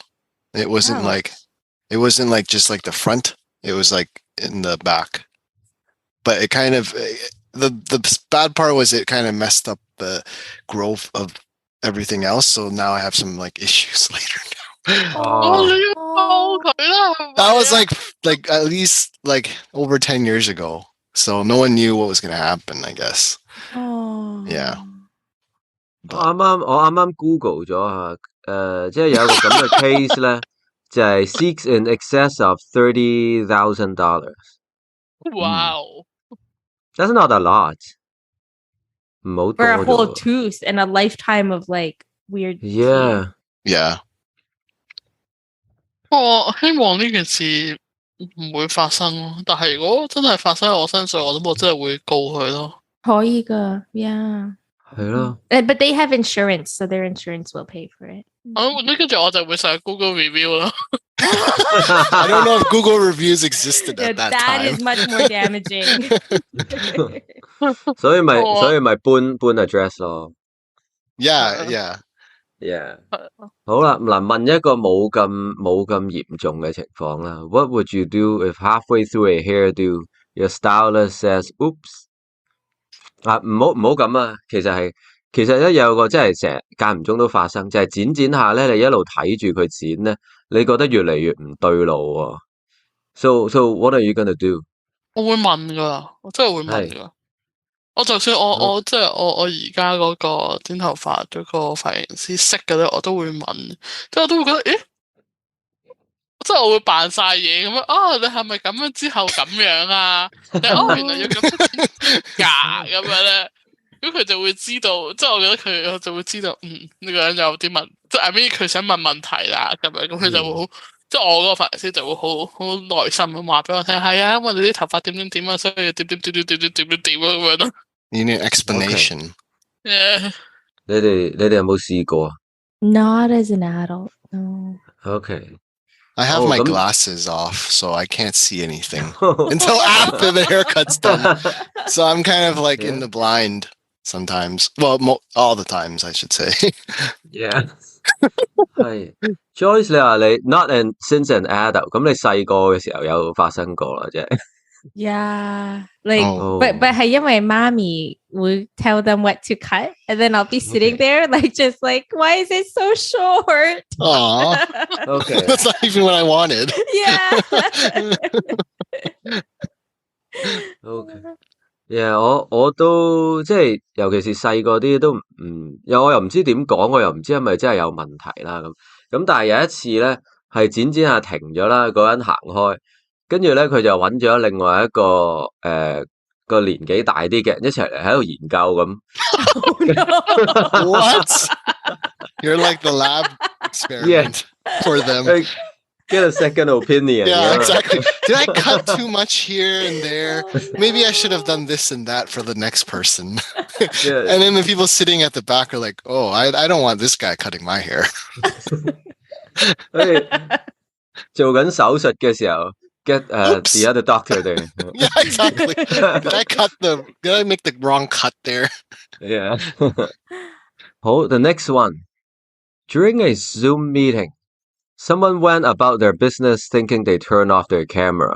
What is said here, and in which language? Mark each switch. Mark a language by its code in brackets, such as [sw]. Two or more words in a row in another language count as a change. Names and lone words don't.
[en] It wasn't like just like the front. It was like in the back. But it kind of the bad part was it kind of messed up the growth of everything else. So now I have some like issues later now. [yue] 哦，你要報佢啦，係咪啊 [en] That was like at least like over 10 years ago. So no one knew what was gonna happen, I guess. Oh. Yeah. [yue] 我啱啱 Google 咗下，即係有一個咁嘅 case 咧，就係 [en] seeks in excess of $30,000. 哇哦！ That's not a lot. [yue] 唔好 [en] For a [yue] 多 [en] whole [yue] 咗。 [en] tooth and a lifetime of like weird teeth. Yeah. Yeah. [yue] 我希望呢件事唔會發生咯。但係如果真係發生喺我身上，我諗我真係會告佢咯。可以㗎, yeah. 係咯。 [en] But they have insurance, so their insurance will pay for it. [yue] 跟住我就會上 Google review 咯。 [en] I don't know if Google reviews existed Yeah, at that that time. is much more damaging. [yue] 所以咪哦所以咪搬 address 咯。 [en] Yeah. Yeah. [yue] 好啦，嗱，問一個冇咁嚴重嘅情況啦。 [en] What would you do if halfway through a hairdo your stylist says oops？ [yue] 唔好咁啊，其實係其實咧有個真係成日間唔中都發生，就係剪下咧，你一路睇住佢剪咧，你覺得越嚟越唔對路喎。 [en] So what are you gonna do？ [yue] 我會問噶，我真係會問噶。我就算我即係我而家嗰個剪頭髮嗰個髮型師識嘅咧，我都會問，即係我都會覺得，咦，即係我會扮晒嘢咁樣啊！你係咪咁樣之後咁樣啊？你原來要咁樣㗎咁樣咧，咁佢就會知道，即係我覺得佢就會知道，呢個人有啲問，即係 [en] I mean [yue] 佢想問問題啦咁樣，咁佢就會好，即係我嗰個髮型師就會好耐心咁話俾我聽，係啊，因為你啲頭髮點啊，所以點咁樣咯。 [en] You need explanation. Yeah. [yue] 你哋有冇試過啊 [en] Not as an adult, no. ？Okay. I have my glasses off, so I can't see anything until after the haircut's done. So I'm kind of like in the blind sometimes. Well, all the times, I should say. Yeah. [yue] 係 Joyce， 你話你 [en] not since an adult， [yue] 咁你細個嘅時候有發生過啦，即係。 [en] Yeah, like, Oh. but [yue] 係因為媽咪會 [en] tell them what to cut, and then I'll be sitting there like just like, why is it so short? Aw, Okay. that's not even what I wanted. Yeah. Okay. Yeah， [yue] 我都即係，尤其是細個啲都我又唔知點講，我又唔知係咪真係有問題啦咁。但係有一次咧，係剪下停咗啦，嗰個人行開，跟住咧佢就揾咗另外一個個年紀大啲嘅人一齊嚟喺度研究咁。 [en] What? You're like the lab experiment for them. Get a second opinion. Yeah, exactly. Did I cut too much here and there? Maybe I should have done this and that for the next person. Yeah. And then the people sitting at the back are like, oh, I don't want this guy cutting my hair. [yue] 做緊手術嘅時候 [en] get the other doctor there. Yeah, exactly. Did I make the wrong cut there? Yeah. 好 the next one. During a Zoom meeting, someone went about their business thinking they turned off their camera.